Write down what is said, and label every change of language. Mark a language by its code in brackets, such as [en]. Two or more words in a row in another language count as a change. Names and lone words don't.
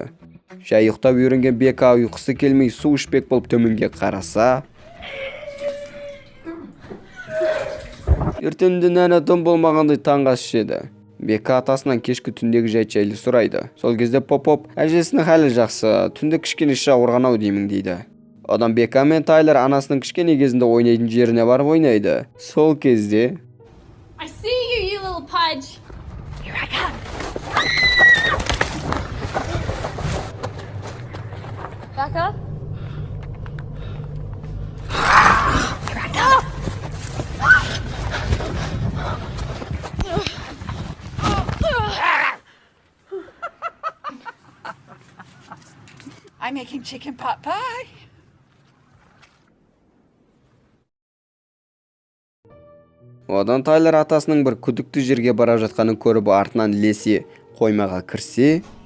[kk] Жай ұйықтап үйренген Бека ұйқысы келмей су ішпек болып төменге қараса, ертеңінде Нәні дым болмағандай таңғы ас ішеді. Бека атасынан кешкі түндегі жайлы сұрайды. Сол кезде Поп әжесінің халі жақсы, түнде кішкене ауырған-ау деймін дейді. Одан Бека мен Тайлер анасының кішкене кезінде ойнайтын жеріне барып ойнайды. Сол кезде [en] I see you little pudge. Here I come. Back up. Here I come. I'm making chicken pot pie. [kk] Одан Тайлер атасының бір күдікті жерге бара жатқанын көріп артынан ілесе қоймаға кірсе,